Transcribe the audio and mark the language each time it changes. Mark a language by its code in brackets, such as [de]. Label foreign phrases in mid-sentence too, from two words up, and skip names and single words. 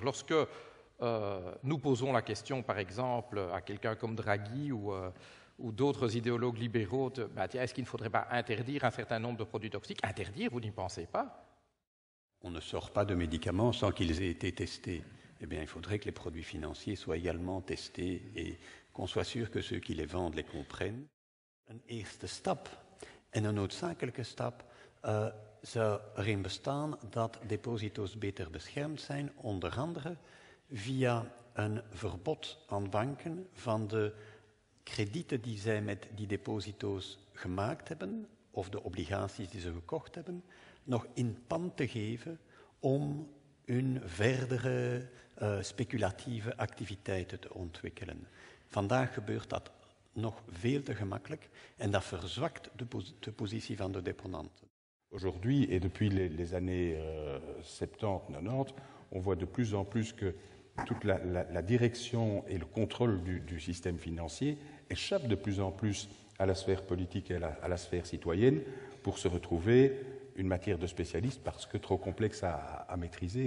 [fr] Lorsque nous posons la question, par exemple, à quelqu'un comme Draghi ou d'autres idéologues libéraux, est-ce qu'il ne faudrait pas interdire un certain nombre de produits toxiques? Interdire, vous n'y pensez pas? On ne sort pas de médicaments sans qu'ils aient été testés. Eh bien, il faudrait que les produits financiers soient également testés et qu'on soit sûr que ceux qui les vendent les comprennent. [nl] Een eerste stap en een noodzakelijke stap zou erin bestaan dat deposito's beter beschermd zijn, onder andere via een verbod aan banken van de kredieten die zij met die deposito's gemaakt hebben, of de obligaties die ze gekocht hebben, nog in pand te geven om hun verdere speculatieve activiteiten te ontwikkelen. Vandaag gebeurt dat nog veel te gemakkelijk en dat verzwakt de positie van de deponanten. [fr] Aujourd'hui, et depuis les années 70, 90, on voit de plus en plus que toute la direction et le contrôle du système financier échappent de plus en plus à la sphère politique et à la sphère citoyenne pour se retrouver une matière de spécialiste parce que trop complexe à maîtriser.